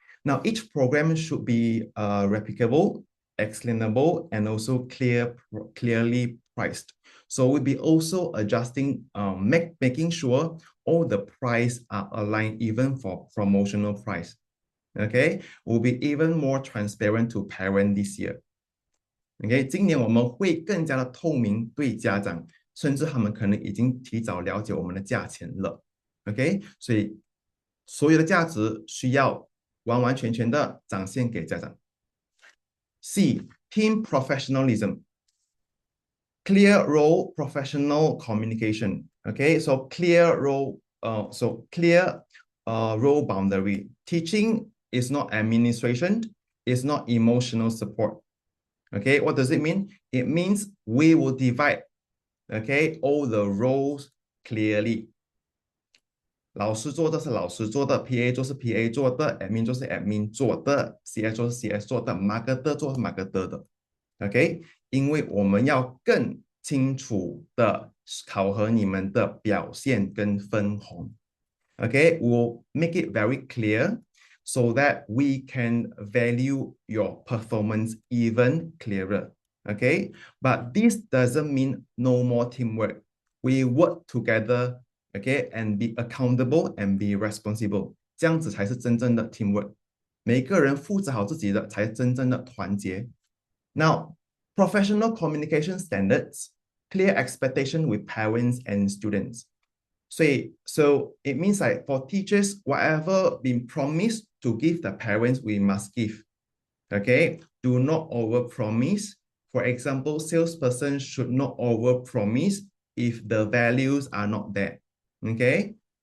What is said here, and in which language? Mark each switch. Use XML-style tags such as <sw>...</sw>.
<en>Now each program should be replicable, explainable, and also clearly priced. So we'll be also adjusting, making sure all the price are aligned even for promotional price. Okay, we'll be even more transparent to parent this year.</en> <zh>Okay, 今年我们会更加的透明对家长，甚至他们可能已经提早了解我们的价钱了。 OK， 所以所有的价值需要完完全全的展现给家长。C,</zh> <en>team professionalism, clear role, professional communication. Okay, so clear role, role boundary. Teaching is not administration, it's not emotional support. Okay, what does it mean? It means we will divide, okay, all the roles clearly.</en> <zh>老师做的是老师做的 ，PA 做是 PA 做的，admin 做是 admin 做的，CS 做是 CS 做的，marketer 做是 marketer 的，OK？因为我们要更清楚的考核你们的表现跟分红，</zh> <en>OK？We'll make it very clear so that we can value your performance even clearer, OK? But this doesn't mean no more teamwork. We work together. Okay, and be accountable and be responsible，</en> <zh>这样子才是真正的</zh> <en>teamwork。</en> <zh>每个人负责好自己的，才是真正的团结。</zh> <en>Now, professional communication standards, clear expectation with parents and students. So it means like for teachers, whatever been promised to give the parents, we must give. Okay, do not overpromise. For example, salesperson should not overpromise if the values are not there. Okay.</en>